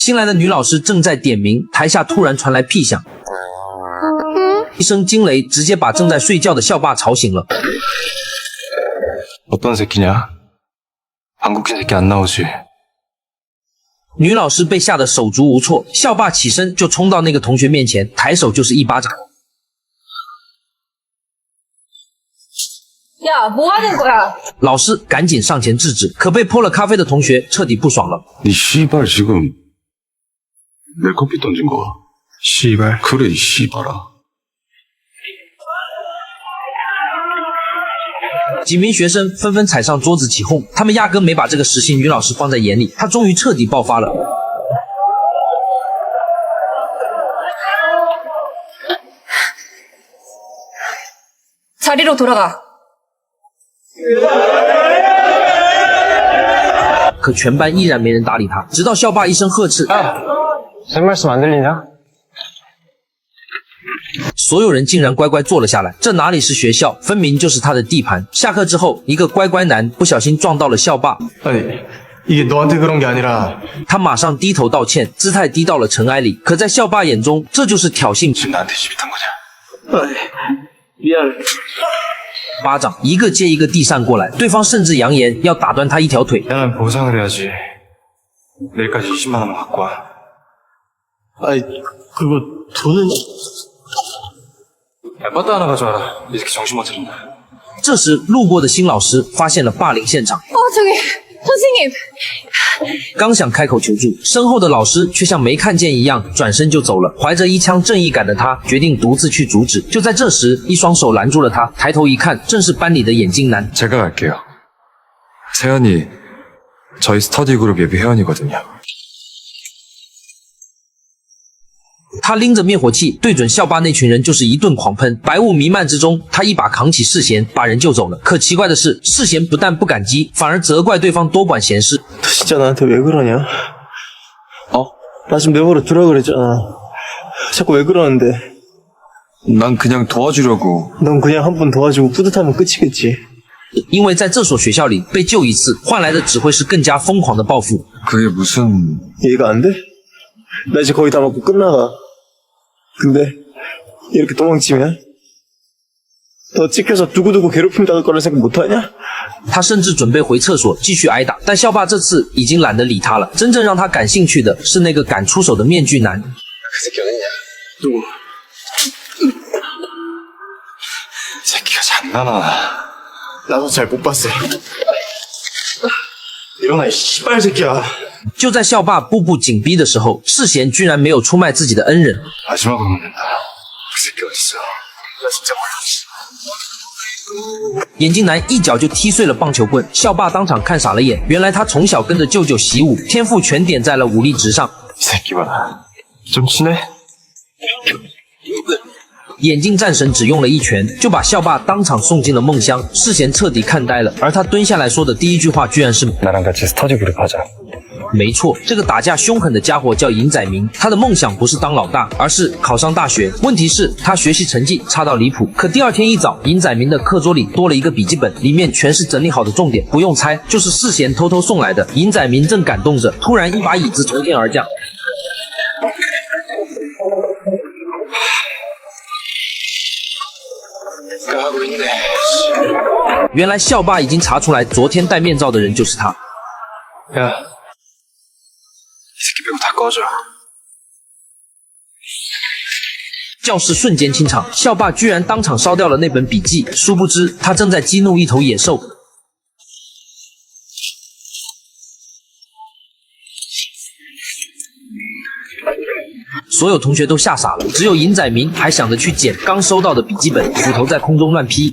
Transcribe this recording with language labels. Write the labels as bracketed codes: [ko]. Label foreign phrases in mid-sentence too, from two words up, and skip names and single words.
[zh] 新来的女老师正在点名，台下突然传来屁响，一声惊雷直接把正在睡觉的校霸吵醒了。 [ko] 어떤 새끼냐? 한국인 새끼 안 나오지? [zh] 女老师被吓得手足无措，校霸起身就冲到那个同学面前，抬手就是一巴掌。 [ko] 呀，뭐 하는 거야？ [zh] 老师赶紧上前制止，可被泼了咖啡的同学彻底不爽了。 [ko] 니 씨발 지금 내 커피 던진 거야? 씨발? 그래 이 씨발아. [zh] 几名学生纷纷踩上桌子起哄，他们压根没把这个实习女老师放在眼里，她终于彻底爆发了。 [ko] 자리로 돌아가. [zh] 可全班依然没人搭理他，直到校霸一声呵斥， [ko] 쌤 말씀 안 들리냐? [zh] 所有人竟然乖乖坐了下来。这哪里是学校，分明就是他的地盘。下课之后，一个乖乖男不小心撞到了校霸， [ko] 아니 이게 너한테 그런 게 아니라 [zh] 他马上低头道歉，姿态低到了尘埃里。可在校霸眼中，这就是挑衅。 [ko] 지금 나한테 시비 탄 거냐? 미안. [zh] 巴掌一个接一个地散过来，对方甚至扬言要打断他一条腿。 [ko] 나는 보상을 해야지. 내일까지 20만 원만 갖고 와. 아이 그거 돈은 얇바다 하나 가져와라. 이 새끼 정신 못 차린다. [zh] 这时，路过的新老师发现了霸凌现场， [ko] 저기 선생님. [zh] 刚想开口求助，身后的老师却像没看见一样转身就走了。怀着一腔正义感的他决定独自去阻止。就在这时，一双手拦住了他，抬头一看，正是班里的眼镜男。 [ko] 제가 갈게요. 세연이 저희 스터디 그룹 예비 회원이거든요. [zh] 他拎着灭火器对准校霸那群人就是一顿狂喷，白雾弥漫之中，他一把扛起世贤，把人救走了。可奇怪的是，世贤不但不感激，反而责怪对方多管闲事。 [ko] 너 진짜 나한테 왜 그러냐? 나 좀 내버려 두라 그랬잖아. 자꾸 왜 그러는데? 난 그냥 도와주려고. 넌 그냥 한 번 도와주고 뿌듯하면 끝이겠지. [zh] 因为在这所学校里被救一次，换来的只会是更加疯狂的报复。 [ko] 그게 무슨... 이해가 안 돼? 나 이제 거의 다 먹고 끝나가. 근데 이렇게 도망치면 너 찍혀서 두고두고 괴롭힘 당할 거라 생각 못하냐? [zh] 他甚至准备回厕所继续挨打，但校霸这次已经懒得理他了。真正让他感兴趣的是那个敢出手的面具男。 [ko] 그 새끼 어딨냐? 누구? 새끼가 장난하나. 나도 잘 못 봤어. 일어나 이 씨발 새끼야. [zh] 就在校霸步步紧逼的时候，世贤居然没有出卖自己的恩人。 [ko] 마지막으로 묻는다. 그 새끼 어딨어? 나 진짜 몰라. [zh] 眼镜男一脚就踢碎了棒球棍，校霸当场看傻了眼。原来他从小跟着舅舅习武，天赋全点在了武力值上。 [ko] 이 새끼 봐라. 좀 친해? [zh] 眼镜战神只用了一拳，就把校霸当场送进了梦乡。世贤彻底看呆了，而他蹲下来说的第一句话居然是 [ko] 나랑 같이 스터디 그룹 하자. [zh] 没错，这个打架凶狠的家伙叫尹载明，他的梦想不是当老大，而是考上大学。问题是，他学习成绩差到离谱。可第二天一早，尹载明的课桌里多了一个笔记本，里面全是整理好的重点，不用猜，就是世贤偷偷送来的。尹载明正感动着，突然一把椅子从天而降。 原来校霸已经查出来，昨天戴面罩的人就是他。 [ko] 야, 이 새끼 빼고 다 꺼져. [zh] 教室瞬间清场，校霸居然当场烧掉了那本笔记，殊不知他正在激怒一头野兽。所有同学都吓傻了，只有尹载明还想着去捡刚收到的笔记本，斧头在空中乱劈。